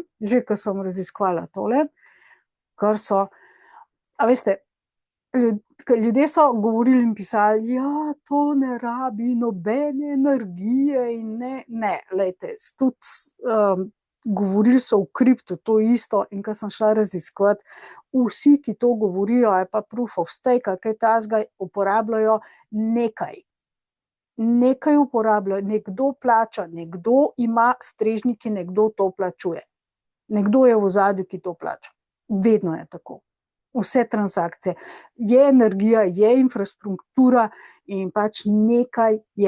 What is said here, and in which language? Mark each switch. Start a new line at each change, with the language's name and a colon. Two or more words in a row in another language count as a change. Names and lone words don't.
Slovenian: že ko sem raziskovala tole, kar so, a veste, ljudje so govorili in pisali, ja, to ne rabi nobene energije in ne, lejte, tudi govorili so v kriptu, to isto, in ko sem šla raziskovati, vsi, ki to govorijo, je pa
English: proof of stake,
Slovenian: kaj tazga uporabljajo nekaj uporabljajo, nekdo plača, nekdo ima strežniki, nekdo to plačuje. Nekdo je v ozadju, ki to plača. Vedno je tako. Vse transakcije. Je energija, je infrastruktura in pač nekaj je.